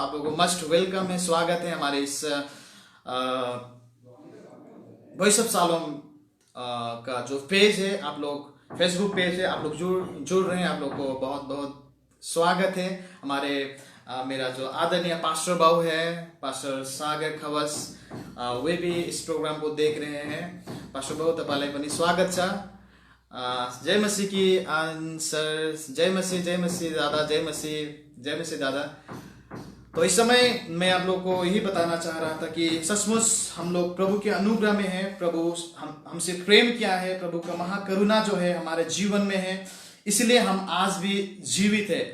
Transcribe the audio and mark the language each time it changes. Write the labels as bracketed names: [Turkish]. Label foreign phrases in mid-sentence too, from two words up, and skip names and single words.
[Hindi] आप लोगों को [English] must welcome [Hindi] है, स्वागत है हमारे इस वॉइस ऑफ शालोम का जो पेज है, आप लोग फेसबुक पेज है, आप लोग जुड़ रहे हैं। आप लोग को बहुत बहुत स्वागत है। हमारे मेरा जो आदरणीय पास्टर बाबू है, पास्टर सागर खवस, वे भी इस प्रोग्राम को देख रहे हैं। [Nepali] पास्टर बाबू तपाईलाई पनि स्वागत छ। [Hindi] जय मसीह की सर, जय मसीह दादा, जय मसीह दादा। तो इस समय मैं आप लोग को यही बताना चाह रहा था कि सचमुच हम लोग प्रभु के अनुग्रह में है। प्रभु हमसे प्रेम किया है, प्रभु का महाकरुणा जो है हमारे जीवन में है, इसलिए हम आज भी जीवित है।